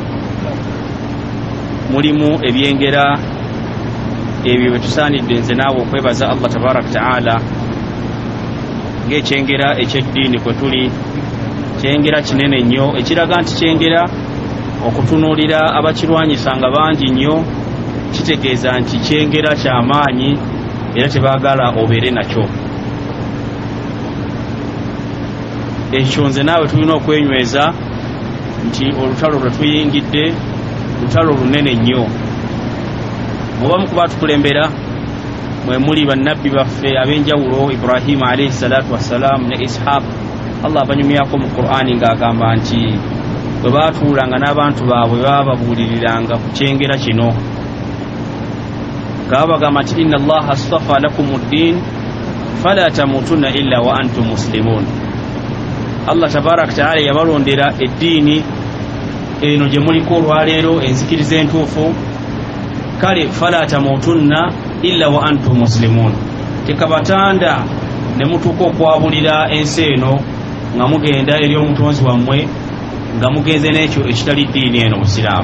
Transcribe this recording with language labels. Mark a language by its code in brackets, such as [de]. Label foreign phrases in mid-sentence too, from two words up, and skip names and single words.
[lg] Mulimu ebyengera ebyo bye tusaanidde nze naawe okwebaza Allah [ar] تبارك تعالى, [lg] ng'ekyengera eky'eddiini kwe tuli, kyengera kinene nnyo ekiraga nti kyengera okutunuulira abakirwanyisanga bangi nnyo, kitegeeza nti kyengera ky'amaanyi era tebaagala obeere nakyo. Ekyo nze naawe tulina okwenyweza nti olutalo lwe tuyingidde lutalo lunene nnyo. Mubamu ku baatukulembera mwe muli bannabbi baffe ab'enjawulo, Ibrahima [ar] عليه الصلاة والسلام [lg] ne Ishaq. Allah abanyumyako mu Qur'ani ng'agamba nti bwe baatuulanga n'abantu baabwe bababuuliriranga ku kyengera kino, nga babagamba nti [ar] إن الله اصطفى لكم الدين فلا تموتن إلا وأنتم مسلمون. [lg] Allah [ar] تبارك تعالى [lg] yabalondera eddiini eno gye muliko olwaleero, enzikiriza entuufu. Kale [ar] فلا تموتن إلا وأنتم مسلمون, [lg] tekabatanda ne mutuuka okwabulira ensi eno nga mugenda eri omutonzi wammwe nga mugenze n'ekyo ekitali ddiini eno Busiraamu.